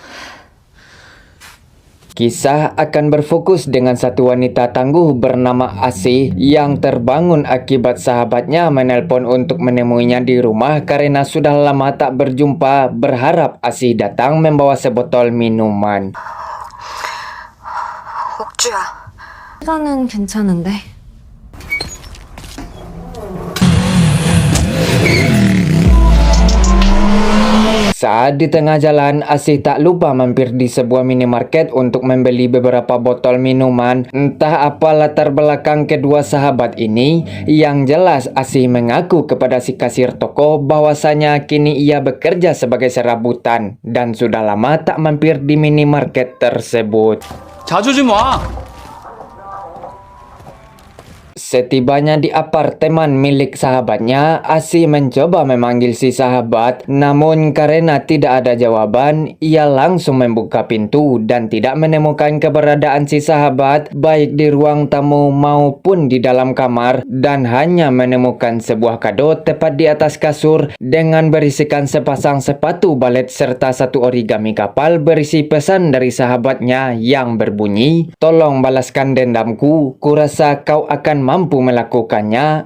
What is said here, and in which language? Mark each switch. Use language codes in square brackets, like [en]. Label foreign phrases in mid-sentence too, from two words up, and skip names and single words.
[id] Kisah akan berfokus dengan satu wanita tangguh bernama Asih yang terbangun akibat sahabatnya menelpon untuk menemuinya di rumah karena sudah lama tak berjumpa, berharap Asih datang membawa sebotol minuman. [ko] 옥주야. 시간은 괜찮은데. [id] Saat di tengah jalan, Asih tak lupa mampir di sebuah minimarket untuk membeli beberapa botol minuman. Entah apa latar belakang kedua sahabat ini, yang jelas Asih mengaku kepada si kasir toko bahwasanya kini ia bekerja sebagai serabutan dan sudah lama tak mampir di minimarket tersebut. [ko] 자주 좀 와. [id] Setibanya di apartemen milik sahabatnya, Asih mencoba memanggil si sahabat, namun karena tidak ada jawaban, ia langsung membuka pintu dan tidak menemukan keberadaan si sahabat baik di ruang tamu maupun di dalam kamar, dan hanya menemukan sebuah kado tepat di atas kasur dengan berisikan sepasang sepatu balet serta satu origami kapal berisi pesan dari sahabatnya yang berbunyi, "Tolong balaskan dendamku, kurasa kau akan mampu melakukannya.